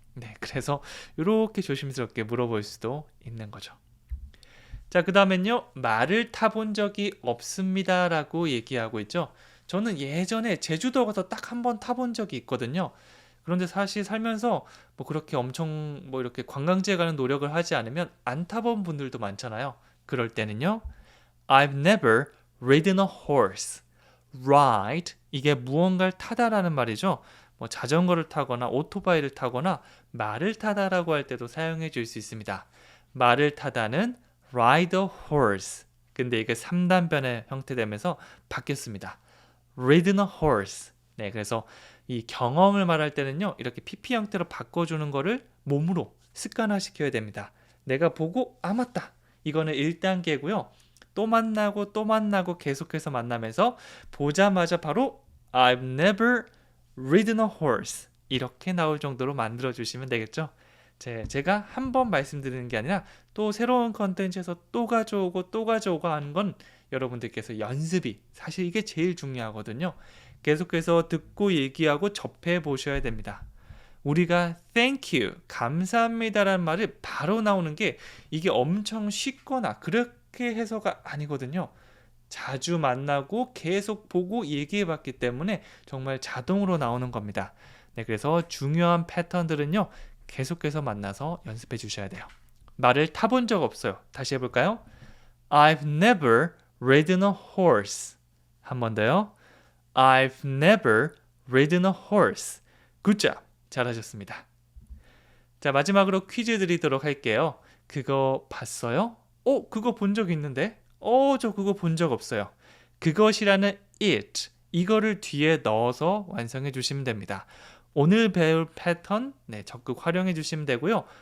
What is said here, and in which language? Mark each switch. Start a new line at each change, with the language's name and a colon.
Korean: 네, 그래서 이렇게 조심스럽게 물어볼 수도 있는 거죠. 자, 그 다음엔요. 말을 타본 적이 없습니다 라고 얘기하고 있죠. 저는 예전에 제주도 가서 딱 한 번 타본 적이 있거든요. 그런데 사실 살면서 뭐 그렇게 엄청 뭐 이렇게 관광지에 가는 노력을 하지 않으면 안 타본 분들도 많잖아요. 그럴 때는요.
English: I've never ridden a horse.
Korean: Ride 이게 무언가를 타다라는 말이죠. 뭐 자전거를 타거나 오토바이를 타거나 말을 타다라고 할 때도 사용해 줄 수 있습니다. 말을 타다는
English: ride a horse.
Korean: 근데 이게 3단변의 형태 되면서 바뀌었습니다.
English: ridden a horse.
Korean: 네, 그래서 이 경험을 말할 때는요. 이렇게 PP 형태로 바꿔주는 거를 몸으로 습관화시켜야 됩니다. 내가 보고 맞다. 이거는 1단계고요. 또 만나고 또 만나고 계속해서 만나면서 보자마자 바로
English: I've never ridden a horse
Korean: 이렇게 나올 정도로 만들어 주시면 되겠죠. 제가 한 번 말씀드리는 게 아니라 또 새로운 컨텐츠에서 또 가져오고 하는 건 여러분들께서 연습이 사실 이게 제일 중요하거든요. 계속해서 듣고 얘기하고 접해 보셔야 됩니다. 우리가 thank you, 감사합니다라는 말이 바로 나오는 게 이게 엄청 쉽거나 그렇게 해서가 아니거든요. 자주 만나고 계속 보고 얘기해 봤기 때문에 정말 자동으로 나오는 겁니다. 네, 그래서 중요한 패턴들은요. 계속해서 만나서 연습해 주셔야 돼요. 말을 타본 적 없어요. 다시 해볼까요?
English: I've never ridden a horse.
Korean: 한 번 더요.
English: I've never ridden a horse. Good job.
Korean: 잘하셨습니다. 자, 마지막으로 퀴즈 드리도록 할게요. 그거 봤어요? 그거 본 적 있는데? 저 그거 본 적 없어요. 그것이라는 it, 이거를 뒤에 넣어서 완성해 주시면 됩니다. 오늘 배울 패턴 적극 활용해 주시면 되고요.